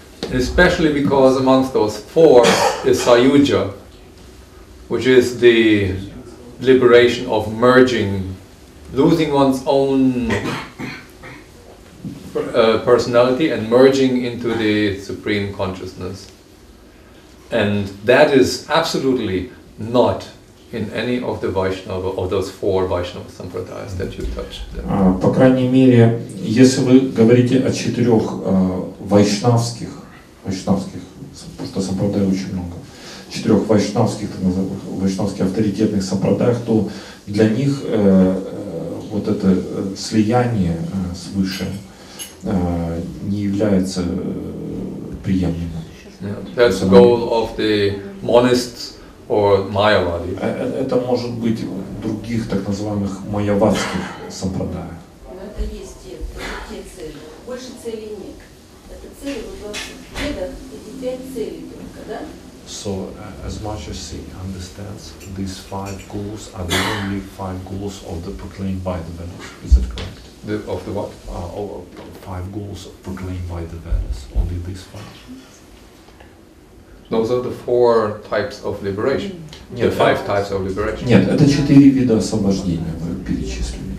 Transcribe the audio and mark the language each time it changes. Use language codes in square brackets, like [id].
[en] Especially because amongst those four is sayuja, which is the liberation of merging, losing one's own personality and merging into the supreme consciousness. And that is absolutely not in any of the Vaishnava, of those four Vaishnava sampradayas that you touched. [ru] По крайней мере, если вы говорите о 4 вайшнавских, потому что сампрадай очень много, 4 вайшнавских авторитетных сампрадаях, то для них вот это слияние свыше не является приемлемым. [en] That's the goal of the monists or Mayavadi. [ru] Это может быть в других так называемых майявадских сампрадаях. Но это есть те цели. Больше целей нет. Это цели вот в ведах, эти 5 целей только, да? [en] So, as much as he understands, these 5 goals are the only 5 goals of the proclaimed by the Vedas. Is that correct? Of the what? 5 goals proclaimed by the Vedas. Only these 5. Those are the 4 types of liberation. The 5 types of liberation. [ru] Нет, это 4 вида освобождения вы перечислили.